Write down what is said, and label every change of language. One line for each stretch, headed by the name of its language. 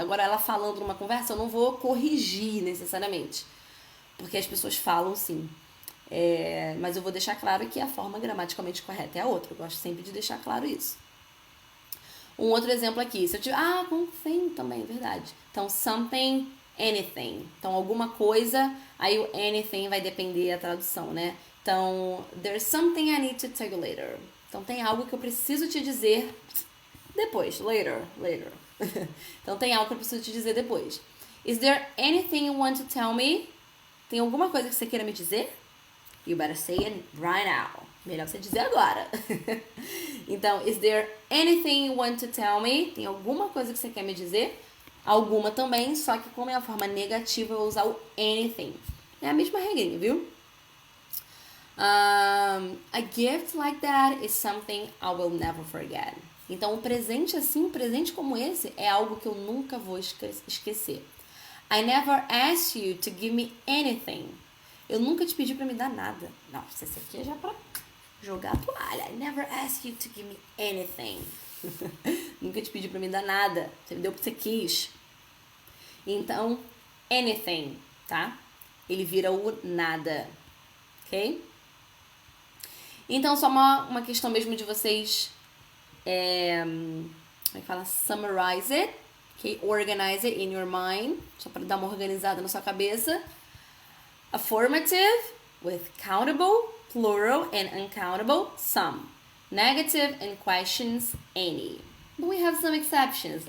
Portuguese: Agora, ela falando numa conversa, eu não vou corrigir necessariamente. Porque as pessoas falam sim. Mas eu vou deixar claro que a forma gramaticalmente correta é a outra. Eu gosto sempre de deixar claro isso. Um outro exemplo aqui. Se eu tiver... com thing também, verdade. Então, something, anything. Então, alguma coisa, aí o anything vai depender da tradução, né? Então,
English: there's something I need to tell you later.
Portuguese: Então, tem algo que eu preciso te dizer depois. Later. Então, tem algo que eu preciso te dizer depois.
English: Is there anything you want to tell me?
Portuguese: Tem alguma coisa que você queira me dizer?
English: You better say it right now.
Portuguese: Melhor você dizer agora. Então,
English: is there anything you want to tell me?
Portuguese: Tem alguma coisa que você quer me dizer? Alguma também, só que como é a forma negativa, eu vou usar o anything. É a mesma regrinha, viu?
English: A gift like that is something I will never forget.
Portuguese: Então, um presente assim, um presente como esse, é algo que eu nunca vou esquecer.
English: I never asked you to give me anything.
Portuguese: Eu nunca te pedi pra me dar nada. Nossa, esse aqui é já pra jogar a toalha.
English: I never asked you to give me anything.
Portuguese: Nunca te pedi pra me dar nada. Você me deu porque você quis. Então, anything, tá? Ele vira o nada. Ok? Então, só uma questão mesmo de vocês... como é que fala?
English: Summarize it. Okay? Organize it in your mind.
Portuguese: Só para dar uma organizada na sua cabeça. Affirmative with countable, plural and uncountable, some. Negative and questions, any. But we have some exceptions.